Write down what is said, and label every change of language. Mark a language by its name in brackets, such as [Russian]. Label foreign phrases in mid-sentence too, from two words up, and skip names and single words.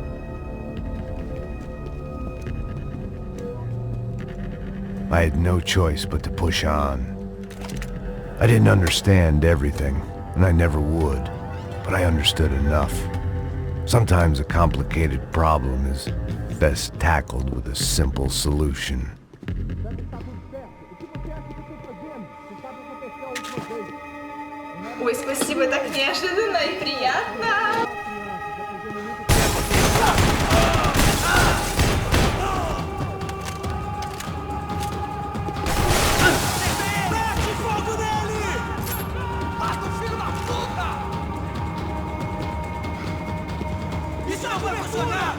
[English] I had no choice but to push on. I didn't understand everything, and I never would, but I understood enough. Sometimes a complicated problem is best tackled with a simple solution. [Russian] Ой, спасибо, так неожиданно и приятно. [Portuguese] Mete fogo nele! Mata o filho da puta! Isso não vai funcionar!